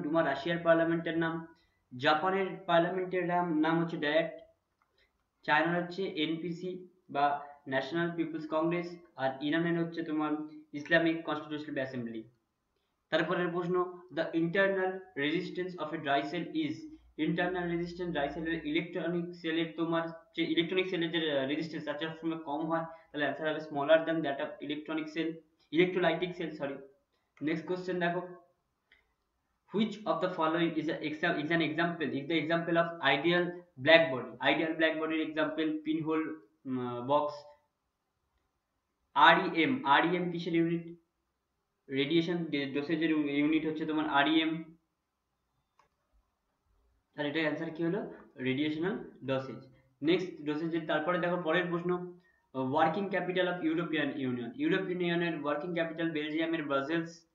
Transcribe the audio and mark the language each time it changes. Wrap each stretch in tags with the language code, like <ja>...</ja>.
<bn>ডুমা রাশিয়ার পার্লামেন্টের নাম। জাপানের পার্লামেন্টের নাম হচ্ছে ডায়াট, চায়নার হচ্ছে এনপিসি বা ন্যাশনাল পিপলস কংগ্রেস, আর ইরানের হচ্ছে তোমার ইসলামিক কনস্টিটিউশনাল অ্যাসেম্বলি। তারপরের প্রশ্ন,</bn> <en>the internal resistance of a dry cell is,</en> <bn>internal resistance dry সেলের ইলেকট্রনিক সেলের তোমার যে ইলেকট্রনিক সেলের যে রেজিস্ট্যান্স তার চেয়ে সবসময় কম হয়, তাহলে অ্যান্সার হবে</bn> <en>smaller than that of electronic cell,</en> <bn>electrolytic sell, sorry.</bn> <en>Next question দেখো, which of the following is an example, is the example of ideal black body, ideal black body example pinhole box।</en> <bn>REM, REM কিসের unit? Radiation ডোসেজের unit হচ্ছে তোমার REM, তাহলে এটার answer কি হলো? রেডিয়েশনাল dosage. Next ডোসেজের তারপরে দেখো পরের প্রশ্ন,</bn> <en>working capital of European union,</en> <bn>European ইউনিয়নের ওয়ার্কিং ক্যাপিটাল বেলজিয়ামের ব্রাসেলস।</bn>